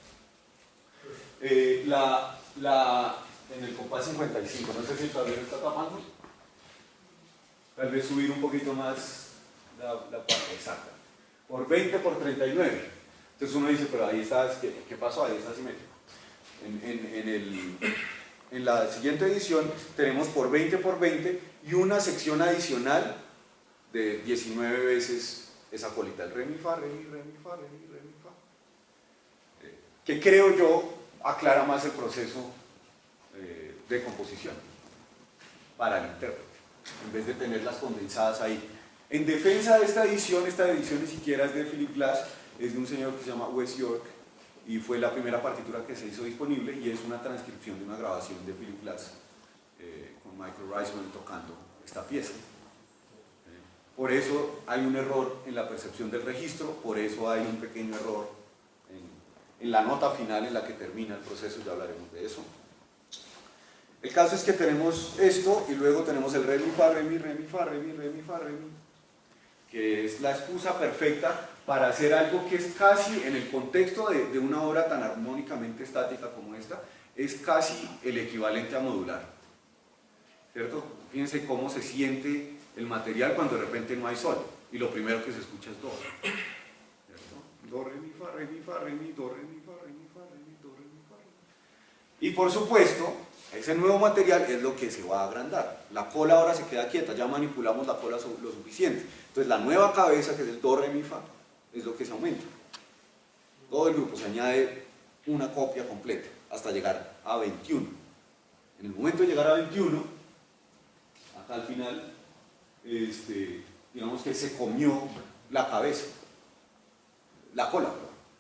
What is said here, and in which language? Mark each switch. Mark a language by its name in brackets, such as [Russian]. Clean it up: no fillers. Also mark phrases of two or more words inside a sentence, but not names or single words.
[Spanish] En el compás 55, no sé si el tablero está tapando, tal vez subir un poquito más la parte exacta, por 20 por 39. Entonces uno dice, pero ahí está, ¿qué pasó? Ahí está simétrico. En la siguiente edición tenemos por 20 por 20 y una sección adicional de 19 veces esa colita, el re, mi, fa, re, mi, re, mi, fa, re, mi, re, mi, fa, que creo yo aclara más el proceso de composición para el intérprete, en vez de tenerlas condensadas ahí. En defensa de esta edición ni siquiera es de Philip Glass, es de un señor que se llama Wes York, y fue la primera partitura que se hizo disponible, y es una transcripción de una grabación de Philip Glass con Michael Reisman tocando esta pieza. Por eso hay un error en la percepción del registro, por eso hay un pequeño error en la nota final en la que termina el proceso, ya hablaremos de eso. El caso es que tenemos esto, y luego tenemos el re, mi, fa, re, mi, re, mi, fa, re, mi, re, mi, fa, re, mi, que es la excusa perfecta para hacer algo que es casi, en el contexto de una obra tan armónicamente estática como esta, es casi el equivalente a modular, ¿cierto? Fíjense cómo se siente el material cuando de repente no hay sol, y lo primero que se escucha es do, ¿cierto? Do, re, mi, fa, re, mi, fa, re, mi, do, re, mi, fa, re, mi, fa, re, mi, do, re, mi, fa, re, mi. Y por supuesto, ese nuevo material es lo que se va a agrandar. La cola ahora se queda quieta, ya manipulamos la cola lo suficiente. Entonces la nueva cabeza, que es el do, re, mi, fa, es lo que se aumenta. Todo el grupo se añade una copia completa hasta llegar a 21. En el momento de llegar a 21, acá al final, digamos que se comió la cabeza, la cola, perdón.